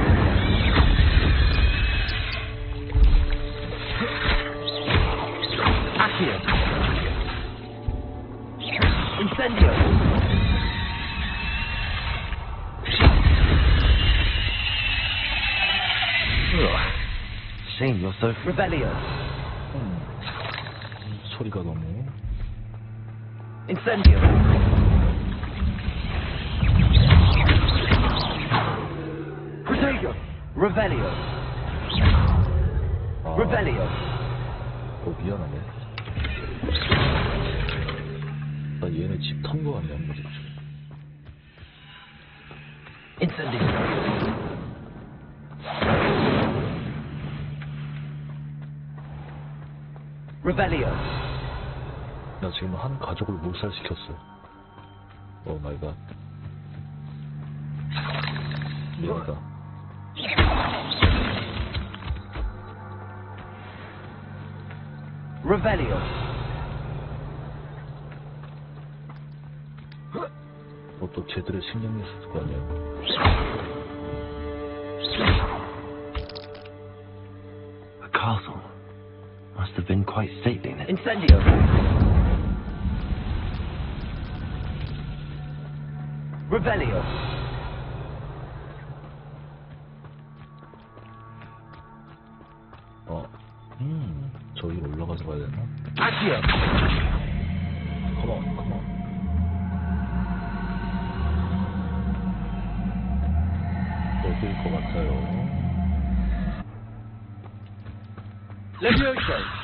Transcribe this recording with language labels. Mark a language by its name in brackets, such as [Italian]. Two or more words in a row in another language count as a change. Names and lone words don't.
[English] Accio. Incendio. Shame you're so Revelio. [Korean] 소리가 너무. [English] Incendio. Protego. Revelio. Revelio. [Korean] 미안하네. 나 얘네 집 턴 거 아니야, 뭐지? [English] Incendio. Revelio. [Korean] 나 지금 한 가족을 몰살시켰어. [English] Oh my god. [Korean] 미안하다. [English] Revelio. [Korean] 또 쟤들의 신경이 있을 거 아니야. [English] A castle. Must have been quite stately then. Incendio. Revelio. [Korean] 저기 올라가서 가야 되나? [English] Accio. come on. [Korean] 여기일 것 같아요. [English] Levioso.